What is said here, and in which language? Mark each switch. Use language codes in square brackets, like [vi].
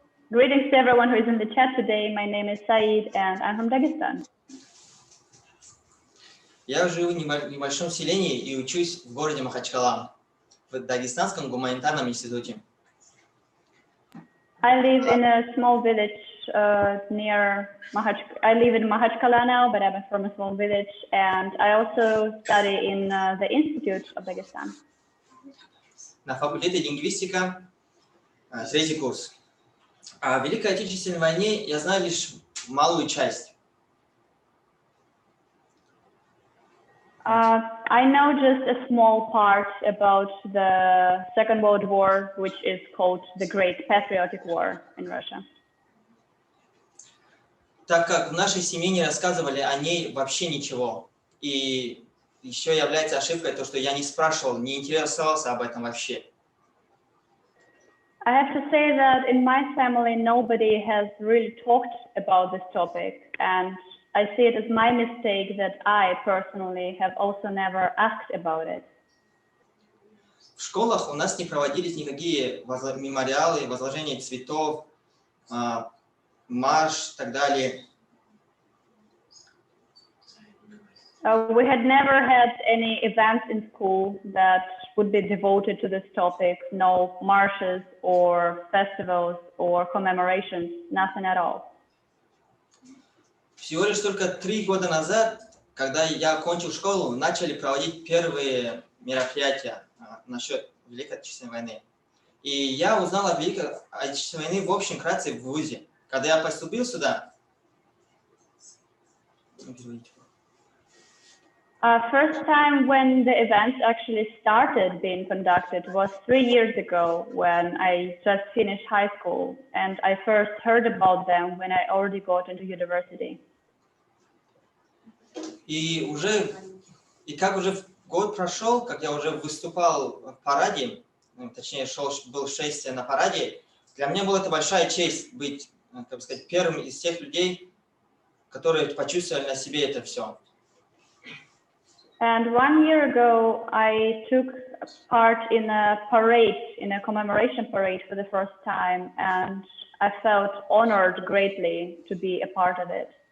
[en] Greetings to everyone who is in the chat today. My name is Said and I'm from Dagestan. [ru] Я живу в небольшом селении и учусь в городе Махачкала, в Дагестанском гуманитарном институте. [en] I live in a small village near Mahachkala. I live in Mahachkala now, but I'm from a small village, and I also study in the Institute of Dagestan. [ru] На факультете лингвистика, 3-й курс. О Великой Отечественной войне я знаю лишь малую часть. [en] I know just a small part about the Second World War, which is called the Great Patriotic War in Russia. [ru] Так как в нашей семье не рассказывали о ней вообще ничего. И еще является ошибкой то, что я не спрашивал, не интересовался об этом вообще. [en] I have to say that in my family, nobody has really talked about this topic, and I see it as my mistake that I personally have also never asked about it. [ru] В школах у нас не проводились никакие мемориалы, возложения цветов, марш и так далее. [en] We had never had any events in school that would be devoted to this topic, no marches or festivals or commemorations, nothing at all. [ru] Всего лишь только 3 года назад, когда я окончил школу, начали проводить первые мероприятия насчет Великой Отечественной войны. И я узнал о Великой Отечественной войне в общем вкратце в ВУЗе. Когда я поступил сюда... [en] First time when the events actually started being conducted was 3 years ago when I just finished high school, and I first heard about them when I already got into university. [ru] И как уже год прошел, как я уже выступал в параде, точнее, был в шествии на параде, для меня была это большая честь быть, как бы сказать, первым из тех людей, которые почувствовали на себе это все. [en] And 1 year ago, I took part in a parade, in a commemoration parade for the first time, and I felt honored greatly to be a part of it.